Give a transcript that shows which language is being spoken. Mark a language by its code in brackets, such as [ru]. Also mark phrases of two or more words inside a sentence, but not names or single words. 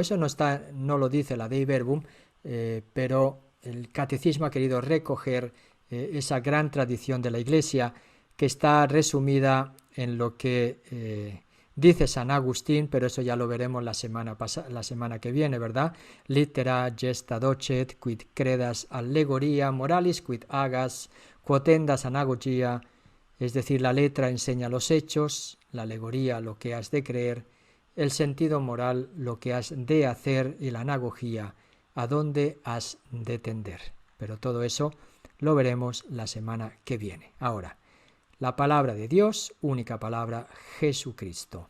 [es] Eso no lo dice la Dei Verbum, pero el Catecismo ha querido recoger esa gran tradición de la Iglesia, que está resumida en lo que dice San Agustín, pero eso ya lo veremos la semana que viene, ¿verdad? [la] Littera gesta docet, quid credas allegoria, moralis quid agas, quotendas anagogia, [es] es decir, la letra enseña los hechos, la alegoría lo que has de creer, el sentido moral lo que has de hacer, y la anagogía a dónde has de tender. Pero todo eso lo veremos la semana que viene. Ahora, la palabra de Dios, única palabra, Jesucristo.